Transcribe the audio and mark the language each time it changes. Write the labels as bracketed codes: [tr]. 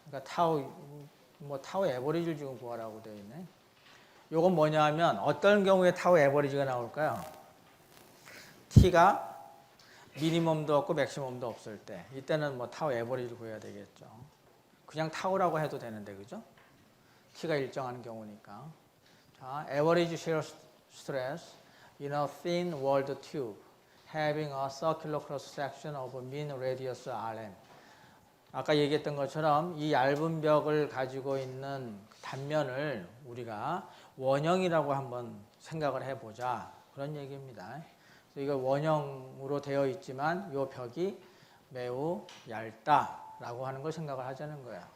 [ko] 그러니까 타우 에버리지를 지금 구하라고 되어 있네. 요건 뭐냐 하면 어떤 경우에 타우 에버리지가 나올까요? T가 미니멈도 없고 맥시멈도 없을 때. 이때는 뭐 타우 에버리지를 구해야 되겠죠. 그냥 타우라고 해도 되는데, 그죠? T가 일정한 경우니까. [en] 자, average shear stress in a thin walled tube having a circular cross section of mean radius Rm. [ko] 아까 얘기했던 것처럼 이 얇은 벽을 가지고 있는 단면을 우리가 원형이라고 한번 생각을 해보자. 그런 얘기입니다. 이거 원형으로 되어 있지만 이 벽이 매우 얇다라고 하는 걸 생각을 하자는 거야.